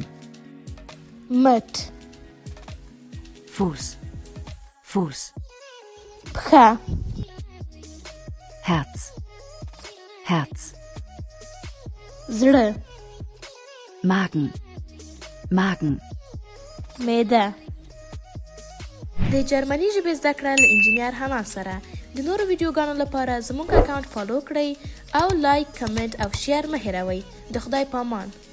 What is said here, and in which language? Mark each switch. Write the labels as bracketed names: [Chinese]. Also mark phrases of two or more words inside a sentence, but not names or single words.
[Pashto] مټ. [German] Fuß. Fuß. [Pashto] پښه. [German] Herz. Herz. [Pashto] زړه. [German] Magen. Magen. [Pashto] معده. د جرمني ژبې زده کړه له انجینیر حمام سره. د نورو ویډیوګانو لپاره زموږ اکاونټ فالو کړئ او لایک، کمنټ او شیر مه هیروئ. د خدای په امان.